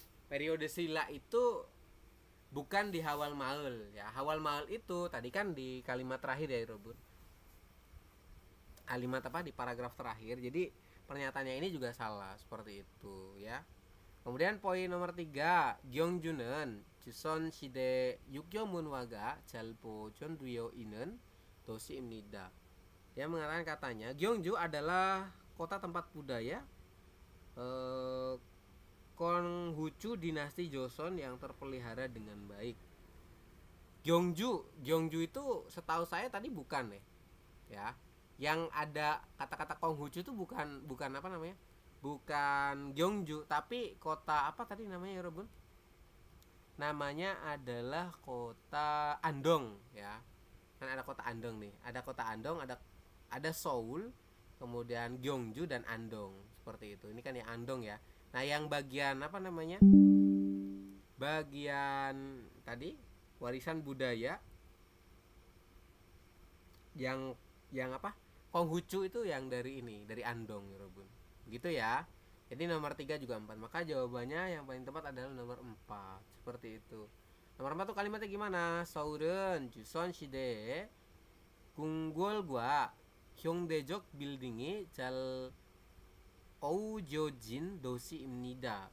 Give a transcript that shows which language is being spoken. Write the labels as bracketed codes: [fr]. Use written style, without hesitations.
[id] Periode Silla itu bukan di Hawal Maul ya. Hawal Maul itu tadi kan di kalimat terakhir ya, Robun. Kalimat apa di paragraf terakhir. Jadi pernyataannya ini juga salah seperti itu ya. Kemudian poin nomor 3, [ko] Gyeongju는 Joseon 시대 육교 문화가 잘 보존되어 있는 도시입니다. [id] Dia mengatakan katanya Gyeongju adalah kota tempat budaya Konghucu dinasti Joseon yang terpelihara dengan baik. Gyeongju itu setahu saya tadi bukan ya. Yang ada kata-kata Konghucu itu bukan apa namanya? Bukan Gyeongju, tapi kota apa tadi namanya ya Robun? Namanya adalah kota Andong ya. Kan ada kota Andong nih. Ada kota Andong, ada Seoul, kemudian Gyeongju dan Andong. Seperti itu. Ini kan yang Andong ya. Nah, yang bagian apa namanya? Bagian tadi warisan budaya yang apa? Konghucu itu yang dari Andong ya Robun. Gitu ya. Jadi nomor 3 juga 4. Maka jawabannya yang paling tepat adalah nomor 4. Seperti itu. Nomor 4 tuh kalimatnya gimana? [ko] 서울은 조선 시대에 궁궐과 현대적 빌딩이 잘 어우러진 도시입니다.